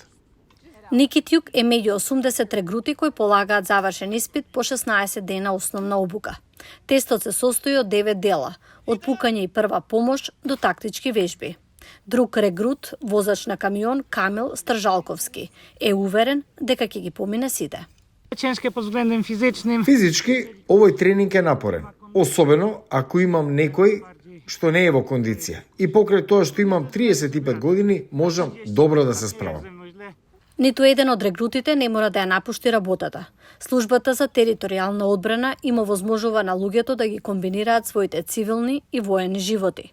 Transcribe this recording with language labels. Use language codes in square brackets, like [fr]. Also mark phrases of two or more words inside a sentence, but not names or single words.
[mk] Никитјук е меѓу 80 регрути кои полагаат завршен испит по 16 дена основна обука. Тестот се состои од 9 дела, од пукање и прва помош до тактички вежби. Друг регрут, возач на камион Камил Стржалковски, е уверен дека ќе ги помине сите. [pl] Ciężkie pod względem fizycznym. [mk] Физички, овој тренинг е напорен, особено ако имам некој што не е во кондиција. И покрај тоа што имам 35 години, можам добро да се справам. Ниту еден од регрутите не мора да ја напушти работата. Службата за територијална одбрана им овозможува на луѓето да ги комбинираат своите цивилни и воени животи.